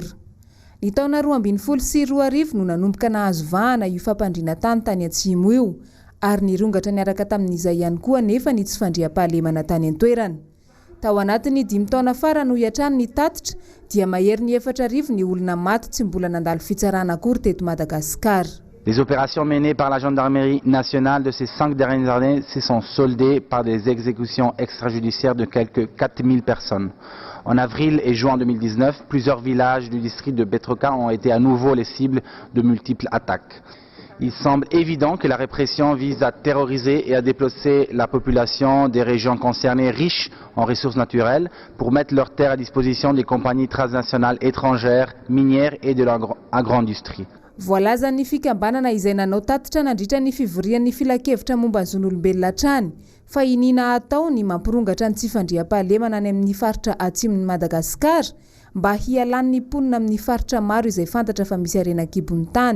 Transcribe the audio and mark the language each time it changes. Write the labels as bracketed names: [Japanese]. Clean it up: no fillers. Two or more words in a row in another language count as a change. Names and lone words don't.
[Malagasy] Ny taona 2020 sy 2021 no nanomboka nahazo vahana io fampandriana tany atsimo io. Ary nirongatra niaraka tamin'izay ihany koa nefa ny tsy fandriam-pahalemana tany an-toerana. Tao anatiny 5 taona farany ho iatrany ny tatitra dia mahery ny 4,000 ny olona maty tsy mbola nandalo fitsarana akory teto Madagasikara. [French] Les opérations menées par la gendarmerie nationale de ces 5 dernières années se sont soldées par des exécutions extrajudiciaires de quelques 4000 personnes. En avril et juin 2019, plusieurs villages du district de Betroka ont été à nouveau les cibles de multiples attaques. Il semble évident que la répression vise à terroriser et à déplacer la population des régions concernées riches en ressources naturelles pour mettre leurs terres à disposition des compagnies transnationales étrangères, minières et de l'agro-industrie. [Malagasy] Voalaza ny fikambanana izay nanao tatitra nandritra ny fivorian'ny filakevitra momba ny zon'olombelona hatrany fa inina atao ny mampirongatra ny tsy fandriam-pahalemana any amin'ny faritra atsimon'ny Madagasikara mba hialan'ny mponina amin'ny faritra maro izay fantatra fa misy arenan-kibon'ny tany.